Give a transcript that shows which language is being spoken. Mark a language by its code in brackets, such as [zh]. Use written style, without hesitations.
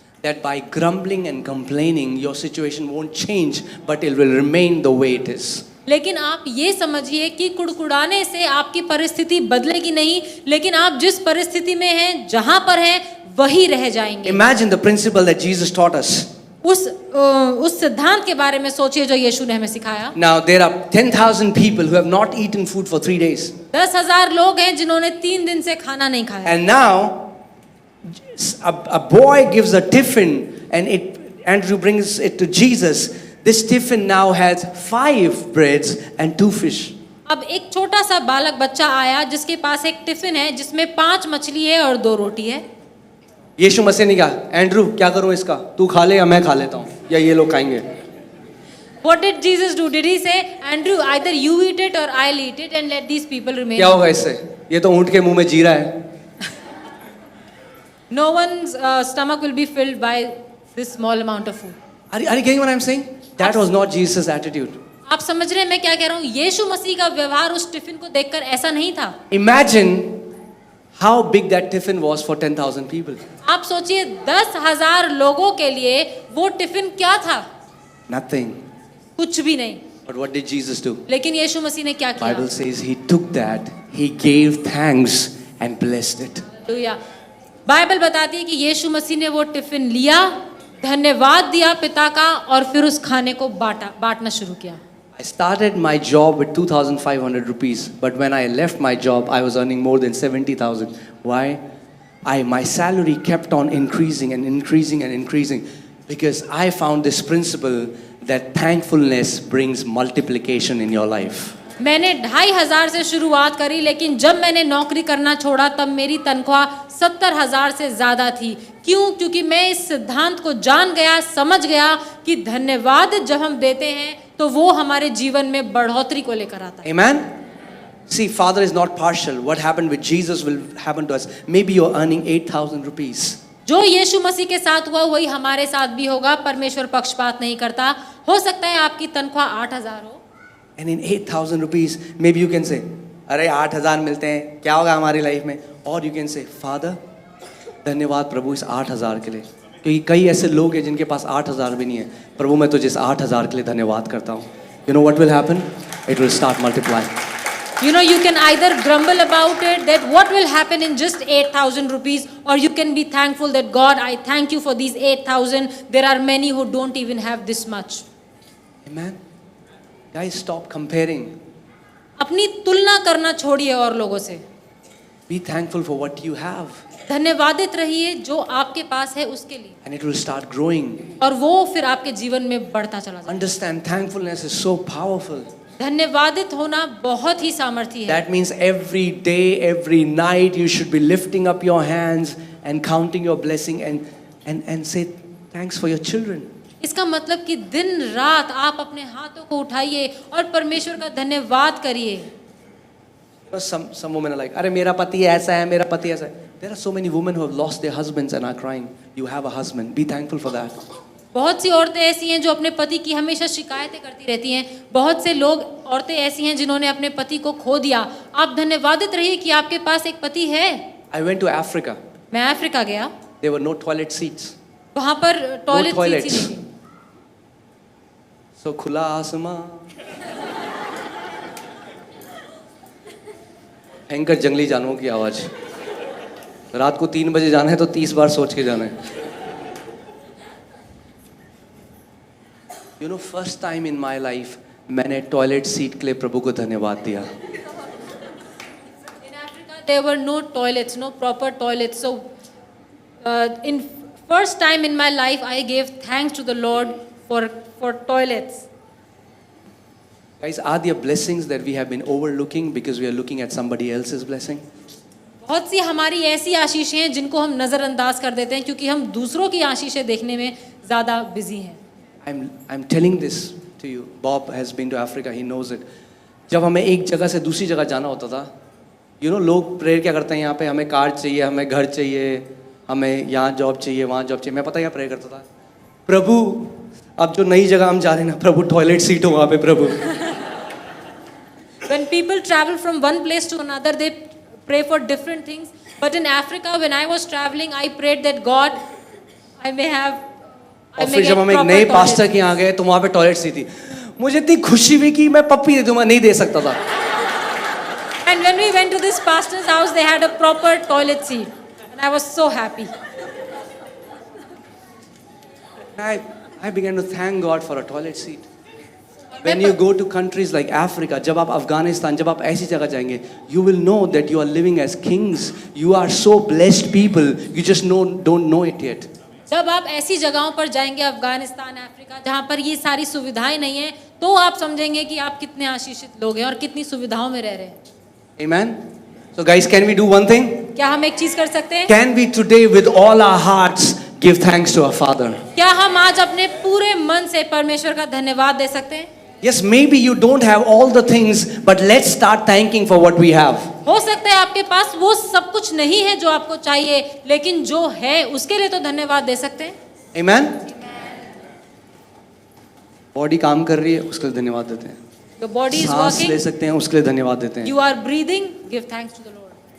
[en] that by grumbling and complaining, your situation won't change, but it will remain the way it is. [hi] लेकिन आप ये समझिए कि कुड़कुड़ाने से आपकी परिस्थिति बदलेगी नहीं, लेकिन आप जिस परिस्थिति में हैं, जहां पर हैं, वही रह जाएंगे। [en] Imagine the principle that Jesus taught us. [hi] उस सिद्धांत के बारे में सोचिए जो यीशु ने हमें सिखाया। [en] Now there are 10,000 people who have not eaten food for 3 days. [hi] 10,000 लोग हैं जिन्होंने 3 दिन से खाना नहीं खाया। [en] And now a boy gives a tiffin, and Andrew brings it to Jesus. This tiffin now has 5 breads and 2 fish. [hi] अब एक छोटा सा बालक बच्चा आया जिसके पास एक टिफिन है जिसमें 5 मछली है और 2 रोटी है। यीशु मसीह ने कहा, एंड्रू क्या करूं इसका, तू खा ले या मैं खा लेता हूं, या ये लोग खाएंगे? [en] What did Jesus do? Did he say, Andrew, either you eat it or I'll eat it and let these people remain? [hi] क्या होगा इससे? ये तो ऊंट के मुंह में जीरा है। [en] No one's stomach will be filled by this small amount of food. Are you getting what I'm saying? That was not Jesus' attitude. [hi] आप समझ रहे हैं मैं क्या कह रहा हूँ? यीशु मसीह का व्यवहार उस टिफिन को देखकर ऐसा नहीं था। [en] Imagine how big that tiffin was for 10,000 people. [hi] आप सोचिए 10,000 लोगों के लिए वो टिफिन क्या था? [en] Nothing. [hi] कुछ भी नहीं। [en] But what did Jesus do? [hi] लेकिन यीशु मसीह ने क्या किया? [en] Bible says he took that, he gave thanks and blessed it. [hi] Hallelujah. Bible बताती है कि यीशु मसीह ने वो टिफिन लिया, धन्यवाद दिया पिता का और फिर उस खाने को बांटना शुरू किया। [en] I started my job with 2,500 rupees, but when I left my job, I was earning more than 70,000. Why? My salary kept on increasing and increasing and increasing, because I found this principle that thankfulness brings multiplication in your life. [hi] मैंने 2,500 से शुरुआत करी, लेकिन जब मैंने नौकरी करना छोड़ा तब मेरी तनख्वाह 70,000 से ज़्यादा थी। क्यों? क्योंकि मैं इस सिद्धांत को जान गया, समझ गया कि धन्यवाद जब हम देते हैं तो वो हमारे जीवन में बढ़ोतरी को लेकर आता है। [en] Amen? See, Father is not partial. What happened with Jesus will happen to us. Maybe you're earning 8,000 rupees. [hi] जो यीशु मसीह के साथ हुआ वही हमारे साथ भी होगा। परमेश्वर पक्षपात नहीं करता। हो सकता है आपकी तनख्वाह 8,000 हो। [en] And in 8,000 rupees, maybe you can say, [hi] अरे 8,000 मिलते हैं, क्या होगा हमारी लाइफ में? [en] Or you can say, Father, [hi] धन्यवाद प्रभु इस 8,000 के लिए, क्योंकि कई ऐसे लोग हैं जिनके पास 8,000 भी नहीं है। प्रभु मैं तुझे इस 8,000 के लिए धन्यवाद करता हूँ। [en] You know what will happen? It will start multiplying. You know, you can either grumble about it, that what will happen in just 8,000 rupees, or you can be thankful that God, I thank you for these 8,000. There are many who don't even have this much. Amen. Guys, stop comparing. [hi] अपनी तुलना करना छोड़िए और लोगों से। [en] Be thankful for what you have. [hi] धन्यवादित रहिए जो आपके पास है उसके लिए। [en] And it will start growing. [hi] और वो फिर आपके जीवन में बढ़ता चला जाएगा। [en] Understand, thankfulness is so powerful. [hi] धन्यवादित होना बहुत ही सामर्थी है। [en] That means every day, every night, you should be lifting up your hands and counting your blessing and say thanks for your children. [hi] इसका मतलब कि दिन रात आप अपने हाथों को उठाइए और परमेश्वर का धन्यवाद करिए। [en] Some women are like, [hi] अरे मेरा पति ऐसा है, [en] मेरा पति ऐसा है. There are so many women who have lost their husbands and are crying. You have a husband. Be thankful for that. [hi] बहुत सी औरतें ऐसी हैं जो अपने पति की हमेशा शिकायतें करती रहती हैं। बहुत से लोग औरतें ऐसी हैं जिन्होंने अपने पति को खो दिया। आप धन्यवादित रहिए कि आपके पास एक पति है। [en] I went to Africa. [hi] मैं अफ्रीका गया। [en] There were no toilet seats. [hi] वहाँ पर टॉयलेट सीट्स ही नहीं थी। So खुला आसमां, भयंकर जंगली जानवरों की आवाज। रात को 3 बजे जाना है तो 30 बार सोच के जाना है। [en] You know, first time in my life [hi] मैंने टॉयलेट सीट के लिए प्रभु को धन्यवाद दिया। [en] In Africa there were no toilets, no proper toilets. So in first time in my life I gave thanks to the Lord for toilets. Guys, are there blessings that we have been overlooking because we are looking at somebody else's blessing? [hi] बहुत सी हमारी ऐसी आशीषें हैं जिनको हम नज़रअंदाज कर देते हैं क्योंकि हम दूसरों की आशीषें देखने में ज़्यादा बिजी हैं। [en] I'm telling this to you. Bob has been to Africa. He knows it. [hi] जब हमें एक जगह से दूसरी जगह जाना होता था, [en] you know, [hi] लोग प्रेयर क्या करते हैं यहाँ पे, हमें कार चाहिए, हमें घर चाहिए, हमें यहाँ जॉब चाहिए, वहाँ जॉब चाहिए। मैं पता क्या प्रेयर करता था? प्रभु, अब जो नई जगह हम जा रहे हैं ना, प्रभु टॉयलेट सीट हो वहाँ पे प्रभु। [en] When people travel from one place to another, they pray for different things. But in Africa, when I was traveling, I prayed that God, I may have. I [hi] और [en] may [hi] फिर [en] get [hi] जब हम एक [en] proper [hi] नए [en] toilet. [hi] Pastor के यहाँ गए तो वहाँ पे टॉयलेट सी थी, मुझे इतनी खुशी हुई कि मैं पप्पी दे दूंगा, नहीं दे सकता था. [en] And when we went to this pastor's house, they had a proper toilet seat, and I was so happy. I began to thank God for a toilet seat. When you go to countries like Africa, [hi] जब आप अफगानिस्तान, जब आप ऐसी जगह जाएंगे, [en] you will know that you are living as kings. You are so blessed people. You just don't know it yet. [hi] जब आप ऐसी जगहों पर जाएंगे, अफगानिस्तान, अफ्रीका, जहाँ पर ये सारी सुविधाएं नहीं है, तो आप समझेंगे कि आप कितने आशीषित लोग हैं और कितनी सुविधाओं में रह रहे हैं. [en] Amen. So guys, can we do one thing? [hi] क्या हम एक चीज कर सकते हैं? [en] Can we today with all our hearts give thanks to our Father? [hi] क्या हम आज अपने पूरे मन से परमेश्वर का धन्यवाद दे सकते हैं? [en] Yes, maybe you don't have all the things, but let's start thanking for what we have. [hi] हो सकता है आपके पास वो सब कुछ नहीं है जो आपको चाहिए, लेकिन जो है उसके लिए तो धन्यवाद दे सकते हैं. [en] Amen. [hi] बॉडी काम कर रही है, उसके लिए धन्यवाद देते हैं. [en] Your body is [hi] सांस ले [en] working, [hi] सकते हैं, उसके लिए धन्यवाद देते हैं. [en] you are breathing, give thanks to the Lord.